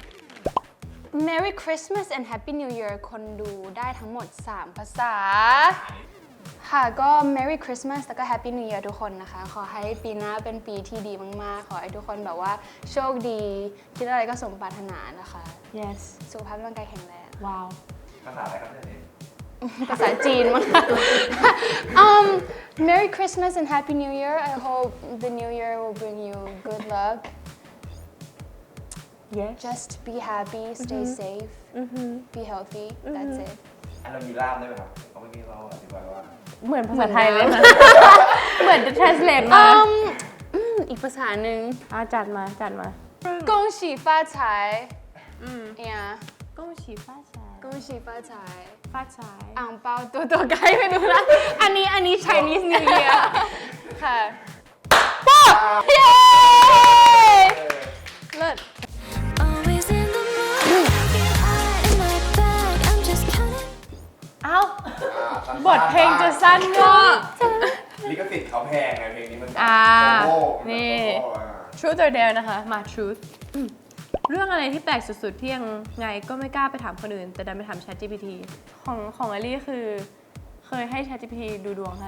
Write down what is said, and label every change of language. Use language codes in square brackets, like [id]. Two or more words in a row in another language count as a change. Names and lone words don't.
[en] Merry Christmas and Happy New Year [th] คนดูได้ทั้งหมด 3 ภาษา ค่ะก็ [en] Merry Christmas [th] แล้วก็ [en] Happy New Year [th] ทุกคนนะคะ ขอให้ปีหน้าเป็นปีที่ดีมากๆ ขอให้ทุกคนแบบว่าโชคดีคิดอะไรก็สมปรารถนานะคะ [en] yes [th] สุขภาพร่างกายแข็งแรง ว้าว ภาษาอะไรครับเนี่ย ภาษาจีนมาก [en] Merry Christmas and Happy New Year I hope the New Year will bring you good luck yes just be happy stay safe be healthy that's it [th] อันเรามีล่ามได้ไหมครับเพราะเมื่อกี้เราอธิบายว่า เหมือนภาษาไทยเลยนะเหมือนจะ translate มา อีกภาษาหนึ่ง จัดมา [zh] 恭喜发财เนี่ย 恭喜发财恭喜发财发财 [th] อ่างเปาตัวไกลไม่รู้ละอันนี้ [en] Chinese New Year [th] ค่ะป๊อบเย้เลิศ [en] Always in the mood, get high in my bag. I'm just counting. [th] เอ้าบทเพลงจะสั้นก็ ลิขสิทธิ์เขาแพงไงเพลงนี้มัน นี่ นี่ [en] Truth or Dare [th] นะคะ มา Truth เรื่องอะไรที่แปลกสุดๆที่ยังไงก็ไม่กล้าไปถามคนอื่น แต่ดันไปถาม ChatGPT ของอลี่คือเคยให้ ChatGPT ดูดวงให้